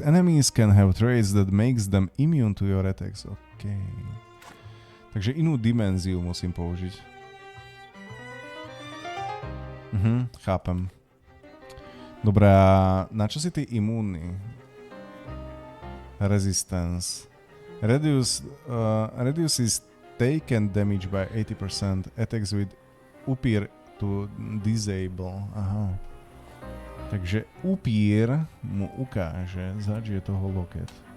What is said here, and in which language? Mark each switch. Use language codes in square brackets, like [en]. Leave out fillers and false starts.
[en] Enemies can have traits that makes them immune to your attacks. OK. [sk] Takže inú dimenziu musím použiť. Chápem. Dobre, a na čo si ty imúnny? [en] Resistance. Reduces taken damage by 80%. Attacks with upír to disable. Aha. [sk] Takže upír mu ukáže, zač je toho loket.